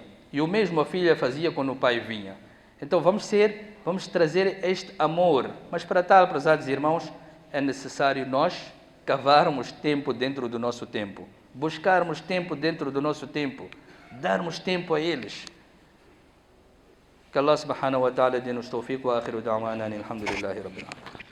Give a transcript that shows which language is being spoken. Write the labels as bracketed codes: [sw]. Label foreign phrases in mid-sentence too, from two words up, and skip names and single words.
[pt] E o mesmo a filha fazia quando o pai vinha. Então vamos trazer este amor. Mas para tal, prezados irmãos, é necessário nós cavarmos tempo dentro do nosso tempo, buscarmos tempo dentro do nosso tempo, darmos tempo a eles. [ar] Que الله سبحانه وتعالى dê-nos توفيق وآخر دعوانا الحمد لله رب العالمين.